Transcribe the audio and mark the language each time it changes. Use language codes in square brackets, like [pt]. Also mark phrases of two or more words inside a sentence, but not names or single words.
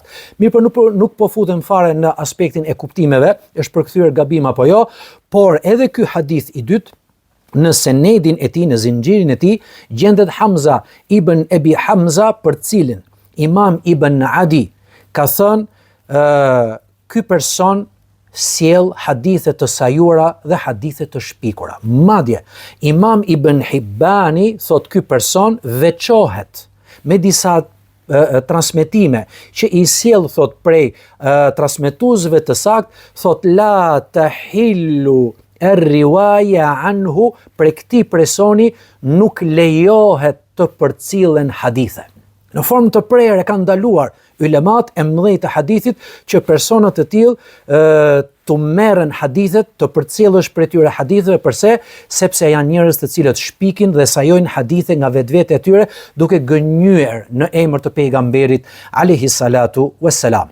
[sq] Mirë, por nuk po futem fare në aspektin e kuptimeve, është përkthyer gabim apo jo, por edhe ky hadith i dytë në senedin e tij, në zinxhirin e tij, gjendet Hamza ibn Abi Hamza, për cilin Imam Ibn Adi ka thënë ky person sjell hadithe të sajuara dhe hadithe të shpikura. Madje Imam Ibn Hibani thot ky person veçohet me disa transmetime që i sjell, thot, prej transmetuesve të sakt, thot [ar] لا تحل الرواية عنه, [sq] prej këtij personi nuk lejohet të përcillen hadithe. Në formë të prerë kanë ndaluar ulemat e mëdhenj të hadithit që persona të tillë të merren hadithet, të përcjellësh prej tyre haditheve. Përse? Sepse janë njerëz të cilët shpikin dhe sajojnë hadithe nga vetvete e tyre duke gënjyer në emër të pejgamberit [ar] عليه الصلاة والسلام.